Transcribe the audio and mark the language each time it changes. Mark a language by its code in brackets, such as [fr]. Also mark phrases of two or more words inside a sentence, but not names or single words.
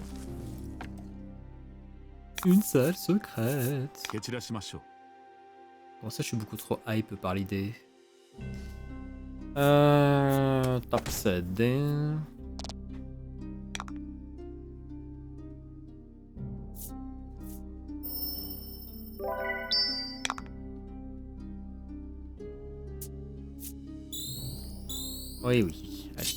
[fr] Une salle secrète. [ja] 蹴散らしましょう。 [fr] Bon, ça, je suis beaucoup trop hype par l'idée. [en] Top setting. [fr] Oui, oui. Allez.